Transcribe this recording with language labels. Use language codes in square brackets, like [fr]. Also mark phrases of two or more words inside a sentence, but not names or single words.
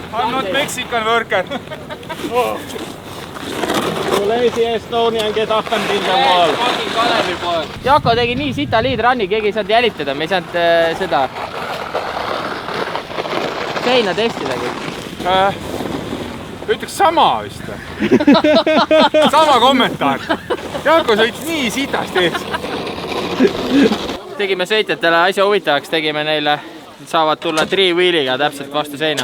[en] not Mexican worker. Lazy Estonian get up and in the wall. [et] Jako tegi nii sita lead-run'i, keegi ei saanud jälitada, me ei saanud seda seina testidagi. Ütleks sama vist. Sama kommentaar. Jako sõits nii sitast ees. Tegime sõitjatele asja huvitavaks, tegime neile, saavad tulla three-wheeliga täpselt vastu seina.